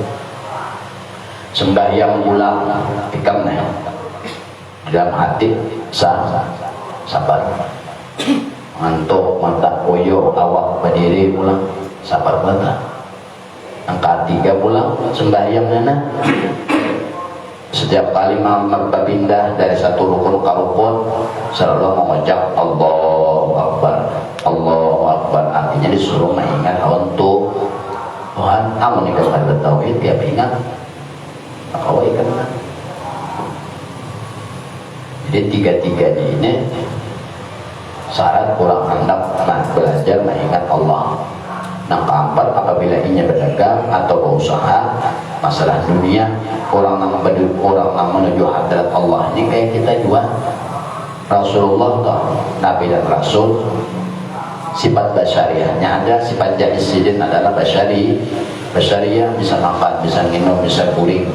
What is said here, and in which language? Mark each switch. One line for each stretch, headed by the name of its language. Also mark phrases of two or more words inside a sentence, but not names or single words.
Banjar: Sembahyang pulang, ikam nih dalam hati sabar. Ngantuk mata koyo awak berdiri pulang, sabar mata. Yang ketiga pulang sembahyang nana. Setiap kali berpindah dari satu rukun ke rukun selalu mengucap
Arabic: الله أكبر، الله أكبر.
Banjar: Artinya disuruh mengingat untuk Tuhan. Amun ikam kada tauhid tiap ingat kau ikan. Jadi tiga-tiganya ini syarat orang hendak belajar mengingat Allah. Yang keempat, apabila ingin berdagang atau berusaha masalah dunia, orang yang menuju hadrat Allah ini kayak kita juga Rasulullah toh, Nabi dan Rasul, sifat basyariahnya ada, sifat jahilin adalah basyariah, bisa makan, bisa minum, bisa kuring.